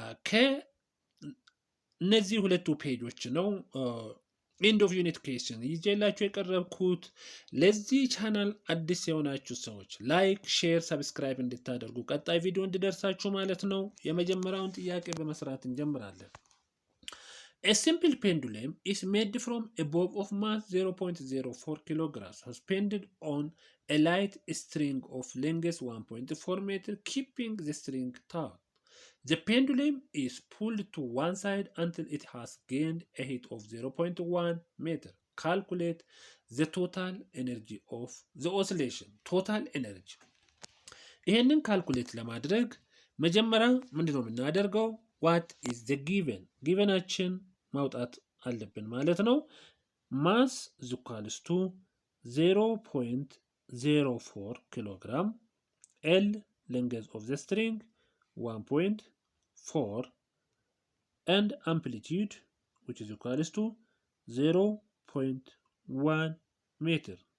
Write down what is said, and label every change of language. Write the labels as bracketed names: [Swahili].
[Amharic] ከእነዚህ ሁለቱ ፔጆች ነው። [English] ኤንድ ኦፍ ዩኒት ኩዌስችን [Amharic] ይዤላችሁ የቀረብኩት። ለዚህ ቻናል አዲስ የሆናችሁ ሰዎች ላይክ፣ ሼር፣ ሰብስክራይብ እንድታደርጉ ቀጣይ ቪዲዮ እንዲደርሳችሁ ማለት ነው። የመጀመሪያውን ጥያቄ በመስራት እንጀምራለን። [English] A simple pendulum is made from a bob of mass 0.04 kilograms suspended on a light string of length 1.4 meter, keeping the string taut. The pendulum is pulled to one side until it has gained a height of 0.1 meter. Calculate the total energy of the oscillation. Total energy. [Amharic] ይህንን ካልኩሌት ለማድረግ መጀመሪያ ምንድነው የምናደርገው? [English] What is the given? [Amharic] ጊቨናችን ማውጣት አለብን ማለት ነው። [English] ማስ is equals to 0.04 kilogram. L length of the string 1.4 and amplitude which is equals to 0.1 meter.